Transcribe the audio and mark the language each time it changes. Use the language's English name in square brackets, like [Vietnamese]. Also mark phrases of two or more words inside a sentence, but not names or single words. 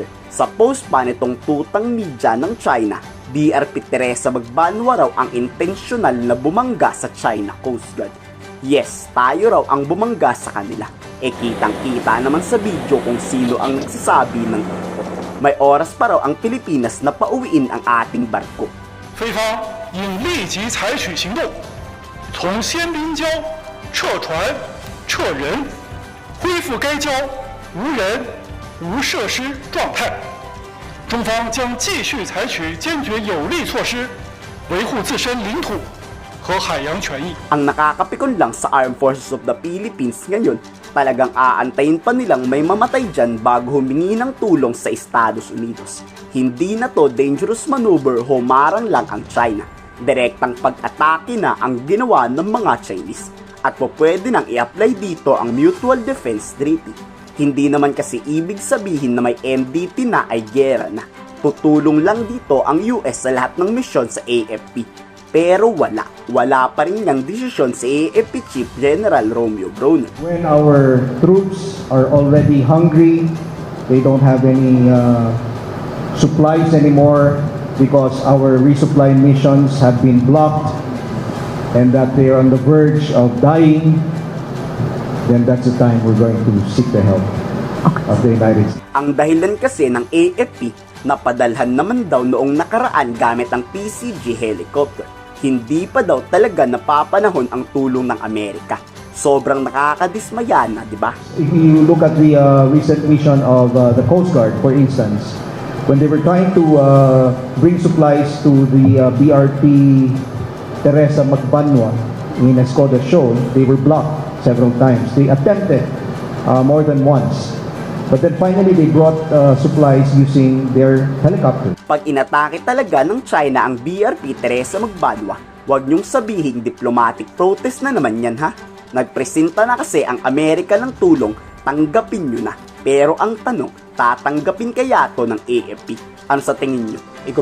[Filipino] Sa post pa nitong tutang media ng China, BRP Teresa Magbanwa raw ang intensyonal na bumangga sa China Coast Guard. Yes, tayo raw ang bumangga sa kanila. Kitang-kita naman sa video kung sino ang nagsasabi ng ito. May oras pa raw ang Pilipinas na pauwiin ang ating barko. [Chinese] 菲方应立即采取行动，从仙滨礁撤船、撤人，恢复该礁无人、无设施状态。中方将继续采取坚决有力措施，维护自身领土和海洋权益。 [Filipino] Ang nakakapikon lang sa Armed Forces of the Philippines ngayon, talagang aantayin pa nilang may mamatay dyan bago humingi ng tulong sa Estados Unidos. Hindi na to [English] dangerous maneuver, [Filipino] humarang lang ang China. Direktang pag-atake na ang ginawa ng mga Chinese. At pwede nang i-apply dito ang Mutual Defense Treaty. Hindi naman kasi ibig sabihin na may MDT na ay gera na. Tutulong lang dito ang US sa lahat ng misyon sa AFP. Pero wala pa rin niyang desisyon sa AFP Chief General Romeo Brawner. [English] When our troops are already hungry, they don't have any supplies anymore because our resupply missions have been blocked and that they are on the verge of dying, then that's the time we're going to seek the help of the United States. [Filipino] Ang dahilan kasi ng AFP, napadalhan naman daw noong nakaraan gamit ang PCG helicopter. Hindi pa daw talaga napapanahon ang tulong ng Amerika. Sobrang nakakadismaya na, di ba? [English] If you look at the recent mission of the Coast Guard, for instance, when they were trying to bring supplies to the BRP Teresa Magbanwa in Escoda Shoal, they were blocked several times. They attempted more than once. But then finally, they brought supplies using their helicopter. [Filipino] Pag inatake talaga ng China ang BRP Teresa Magbanwa, huwag niyong sabihin [English] diplomatic protest [Filipino] na naman yan ha. Nagpresenta na kasi ang Amerika ng tulong, tanggapin nyo na. Pero ang tanong, tatanggapin kaya to ng AFP? Ano sa tingin nyo?